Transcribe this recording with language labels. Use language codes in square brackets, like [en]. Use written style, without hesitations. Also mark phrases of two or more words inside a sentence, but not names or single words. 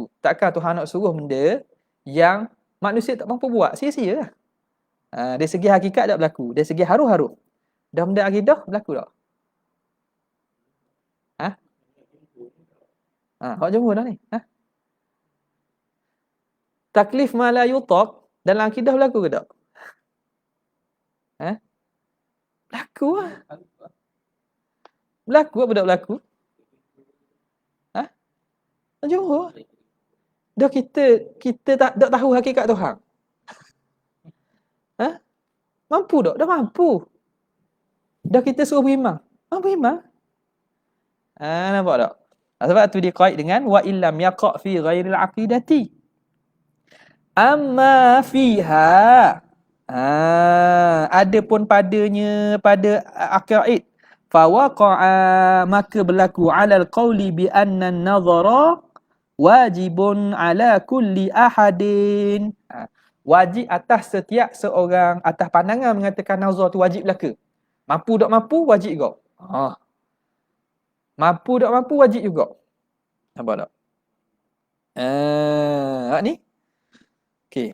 [ms] Takkan Tuhan nak suruh benda yang manusia tak mampu buat, sia-sia lah. Dari segi hakikat tak berlaku, dari segi haruh-haruh. Dah benda akidah berlaku tak? Hak jumhur dah ni. [ar] تكليف ما لا يطاق [ms] dalam akidah berlaku ke tak? Berlaku lah. Berlaku apa tak berlaku? Jumhur. Dah kita tak tahu hakikat Tuhan. Mampu tak? Dah mampu. Dah kita suruh beriman. Mampu beriman. Nampak tak? Sebab tu dia kait dengan [ar] وإلا لم يقع في غير العقيدة. أما فيها. [ms] Adapun padanya pada aqaid, [ar] فوقع, [ms] maka berlaku [ar] على القول بأن النظر واجب على كل أحد. [ms] Wajib atas setiap seorang, atas pandangan mengatakan nazar tu wajib belaka. Mampu tak mampu wajib juga. Mampu tak mampu wajib juga. Nampak tak? Ni. Okey.